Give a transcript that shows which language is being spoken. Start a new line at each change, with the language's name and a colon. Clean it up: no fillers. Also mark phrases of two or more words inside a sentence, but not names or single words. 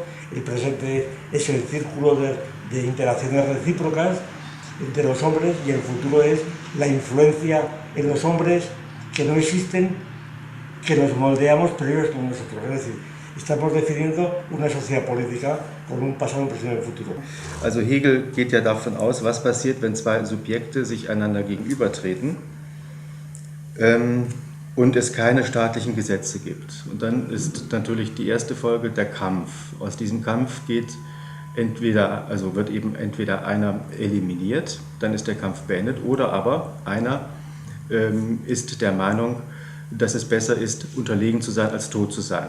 Spanish: El presente es el círculo de interacciones recíprocas entre los hombres, y el futuro es la influencia en los hombres que no existen, que los moldeamos, pero ellos con nosotros. Es decir, estamos definiendo una sociedad política con un pasado, un presente y un futuro.
German: Also Hegel geht ja davon aus, was passiert, wenn zwei Subjekte sich einander gegenübertreten und es keine staatlichen Gesetze gibt. Und dann ist natürlich die erste Folge der Kampf. Aus diesem Kampf wird eben entweder einer eliminiert, dann ist der Kampf beendet, oder aber einer ist der Meinung, dass es besser ist, unterlegen zu sein, als tot zu sein.